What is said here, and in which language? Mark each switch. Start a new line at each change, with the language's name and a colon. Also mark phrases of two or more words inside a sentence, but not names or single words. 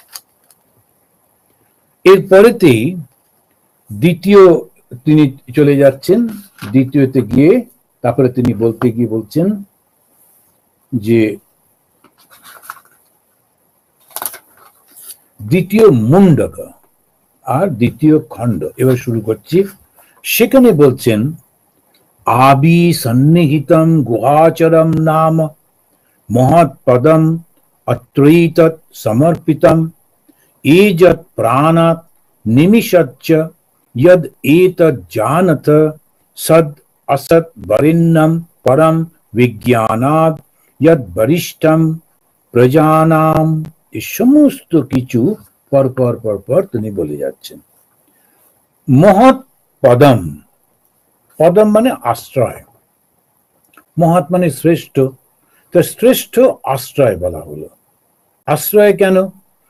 Bangla: এরপরেতেই দ্বিতীয় তিনি চলে যাচ্ছেন, দ্বিতীয়তে গিয়ে তারপরে তিনি বলতে গিয়ে বলছেন যে দ্বিতীয় মুন্ডক আর দ্বিতীয় খণ্ড এবার শুরু করছি। সেখানে বলছেন,
Sanskrit: আবি সন্নিহিতম গুহাচরম নাম মহৎ পদম অত্রৈতৎ সমর্পিতম এযৎ প্রাণাৎ নিমিষচ্চ यद एतद् जानथ सद असत वरिन्नम परम विज्ञानाद यद वरिष्ठम प्रजानाम।
Bangla: এই সমস্ত কিছু পর তিনি বলে যাচ্ছেন।
Sanskrit: মহৎ পদম,
Bangla: পদম মানে আশ্রয়, মহৎ মানে শ্রেষ্ঠ, তো শ্রেষ্ঠ আশ্রয় বলা হলো। আশ্রয় কেন?